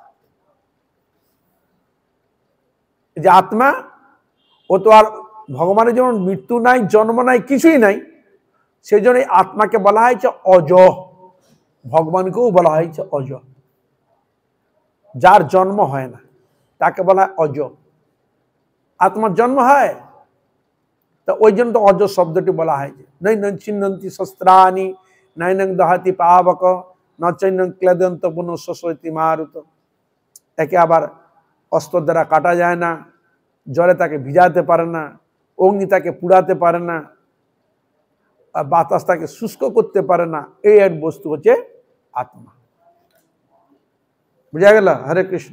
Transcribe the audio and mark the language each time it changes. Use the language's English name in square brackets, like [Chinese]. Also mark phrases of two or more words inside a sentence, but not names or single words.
[Bangla] যে আত্মা, ও তো আর ভগবানের যেমন মৃত্যু নাই, জন্ম নাই, কিছুই নাই, সেই জন্য আত্মাকে বলা হয়েছে অজ, ভগবানকেও বলা হয়েছে অজ। যার জন্ম হয় না তাকে বলা হয় অজ। আত্মার জন্ম হয়, তা ওই জন্য তো অজ শব্দটি বলা হয়েছে। [Sanskrit] নৈনং ছিন্নন্তি শস্ত্রাণি, নৈনং দহাতি পাবক, ন চৈনং ক্লেদন্ত পুনঃ শোষয়তি মারুত। [Bangla] একে আবার অস্ত্র দ্বারা কাটা যায় না, জলে তাকে ভিজাতে পারে না, অগ্নি তাকে পুড়াতে পারে না, বাতাস তাকে শুষ্ক করতে পারে না। এই এক বস্তু হচ্ছে আত্মা। বুঝা গেল? হরে কৃষ্ণ।